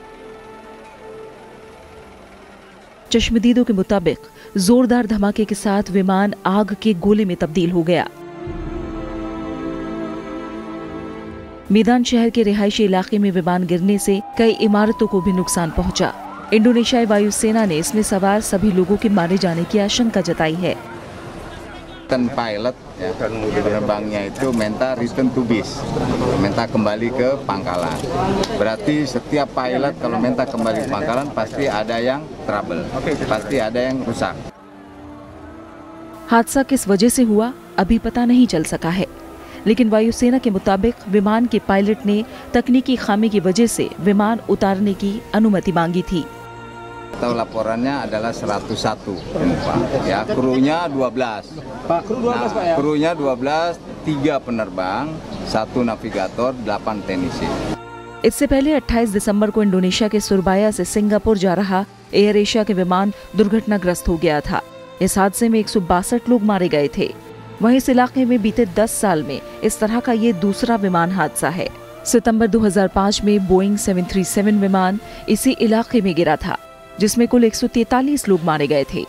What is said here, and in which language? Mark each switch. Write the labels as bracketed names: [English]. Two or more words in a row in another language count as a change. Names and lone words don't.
[Hindi] चश्मदीदों के मुताबिक जोरदार धमाके के साथ विमान आग के गोले में तब्दील हो गया। मीदान शहर के रिहायशी इलाके में विमान गिरने से कई इमारतों को भी नुकसान पहुंचा। इंडोनेशियाई वायुसेना ने इसमें सवार सभी लोगों के मारे जाने की आशंका जताई है। [Indonesian] Pilot ya, penerbangnya itu minta [English] return to base, [Indonesian] minta kembali ke pangkalan. Berarti setiap pilot kalau minta kembali ke pangkalan pasti ada yang trouble, pasti ada yang rusak. [Hindi] हादसा किस वजह से हुआ अभी पता नहीं चल सका है, लेकिन वायुसेना के मुताबिक विमान के पायलट ने तकनीकी खामी की वजह से विमान उतारने की अनुमति मांगी थी। [Indonesian] Atau laporannya adalah 101 penumpang, ya krunya 12. Pak, kru 12 Pak ya? Krunya 12, 3 penerbang, 1 navigator, 8 teknisi. [Hindi] इससे पहले 28 दिसंबर को इंडोनेशिया के सुरबाया से सिंगापुर जा रहा एयर एशिया के विमान दुर्घटनाग्रस्त हो गया था। इस हादसे में 162 लोग मारे गए थे। वहीं इस इलाके में बीते 10 साल में इस तरह का ये दूसरा विमान हादसा है। सितंबर 2005 में बोइंग 737 विमान इसी इलाके में गिरा था, जिसमें कुल 143 लोग मारे गए थे।